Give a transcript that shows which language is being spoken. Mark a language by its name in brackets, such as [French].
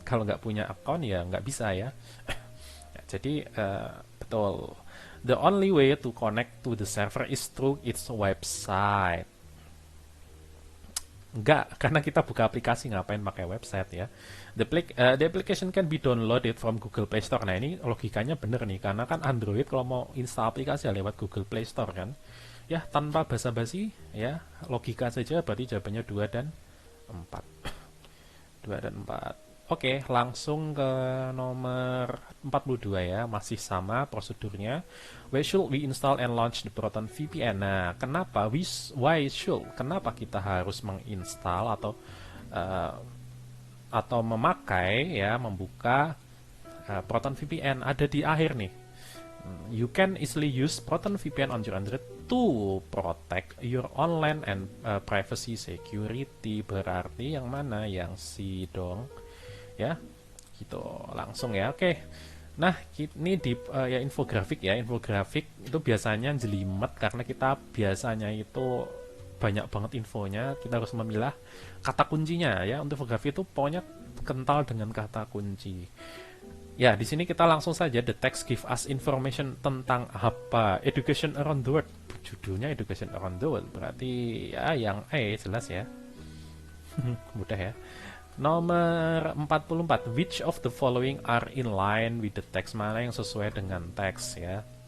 [Indonesian] Kalau nggak punya account ya nggak bisa ya. Jadi, betul. [English] The only way to connect to the server is through its website. [Indonesian] Enggak, karena kita buka aplikasi ngapain pakai website ya. [English] The application can be downloaded from Google Play Store. [Indonesian] Nah, ini logikanya bener nih, karena kan Android kalau mau install aplikasi ya lewat Google Play Store kan. Ya, tanpa basa-basi ya, logika saja berarti jawabannya 2 dan 4. 2 dan 4. Oke, langsung ke nomor 42 ya, masih sama prosedurnya. [English] Why should we install and launch the Proton VPN? [Indonesian] Nah, kenapa? [English] Why should? [Indonesian] Kenapa kita harus menginstal atau memakai ya, membuka Proton VPN? Ada di akhir nih. [English] You can easily use Proton VPN on your Android to protect your online and privacy security. [Indonesian] Berarti yang mana? Yang C dong. Ya, gitu langsung ya. Oke, nah ini di ya infografik itu biasanya jelimet karena kita biasanya itu banyak banget infonya, kita harus memilah kata kuncinya ya. Untuk infografi itu pokoknya kental dengan kata kunci. Ya, di sini kita langsung saja, [English] the text give us information [Indonesian] tentang apa? [English] Education around the world. [Indonesian] Judulnya Education around the world, berarti ya yang jelas ya. Mudah ya. Nomor 44, [English] which of the following are in line with the text? [Indonesian] Mana yang sesuai dengan teks ya?